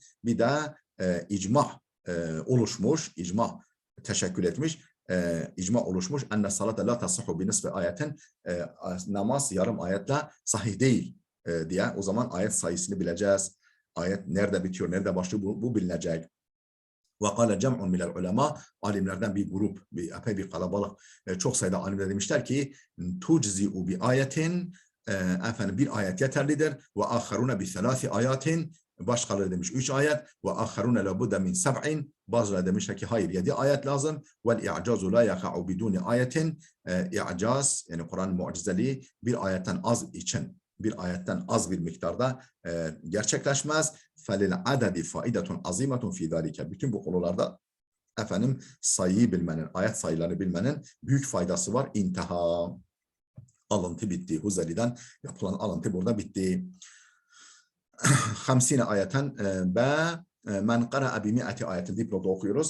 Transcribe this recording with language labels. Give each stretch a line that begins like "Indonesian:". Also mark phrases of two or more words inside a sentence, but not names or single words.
Turkish: Bir de icma oluşmuş, icma teşekkül etmiş, icma oluşmuş.
Arabic: أن الصلاة لا تصح بنصف آية.
Turkish: Namaz yarım ayetle sahih değil diye. O zaman ayet sayısını bileceğiz. Ayet nerede bitiyor, nerede başlıyor bu bilinecek.
Arabic: وَقَالَ جَمْعٌ مِنَ الْعُلَمَا.
Turkish: Alimlerden bir grup, epey bir kalabalık, çok sayıda alimler demişler ki
Arabic: تُجْزِئُ بِآيَةٍ
Turkish: efendim bir ayet yeterlidir.
Arabic: وَآخَرُونَ بِثَلَاثِ ayatin.
Turkish: Başkaları demiş 3 ayet.
Arabic: وَآخَرُونَ لَبُدَّ مِنْ سَبْعٍ.
Turkish: Bazıları demişler ki hayır 7 ayet lazım.
Arabic: وَالْاِعْجَازُ لَا يَقَعُ بِدُونِ ayetin.
Turkish: İ'caz yani Kur'an mucizeliği bir ayetten az için, bir ayetten az bir miktarda gerçekleşmez.
Arabic: فَلِلْعَدَدِ فَائِدَةٌ عَظِيمَةٌ فِي ذَٰلِكَ.
Turkish: Bütün bu konularda efendim sayıyı bilmenin, ayet sayılarını bilmenin büyük faydası var. İntiha. Alıntı bitti. Huzali'den yapılan alıntı burada bitti. 50
Arabic: آية ب من قرأ بمائة آية
Turkish: dipnotu okuyoruz.